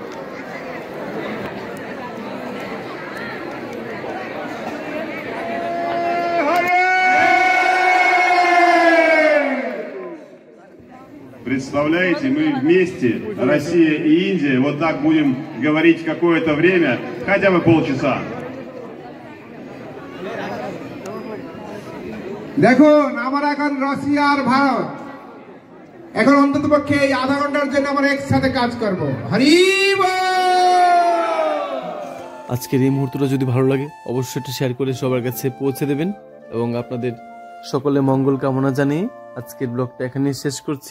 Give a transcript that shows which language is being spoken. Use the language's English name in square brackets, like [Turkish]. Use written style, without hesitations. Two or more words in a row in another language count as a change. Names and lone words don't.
[Russian] Представляете, мы вместе, Россия и Индия, вот так будем говорить какое-то время, хотя бы полчаса. [Bangla] দেখুন আমরা এখন রাশিয়া আর ভারত এখন অন্ততপক্ষে এই আধা ঘন্টার জন্য আমরা একসাথে কাজ করব হরি বল আজকের এই মুহূর্তটা যদি ভালো লাগে অবশ্যই এটা শেয়ার করে সবার কাছে পৌঁছে দেবেন এবং আপনাদের সকলে মঙ্গল কামনা জানিয়ে আজকের ব্লগটা এখানেই শেষ করছি।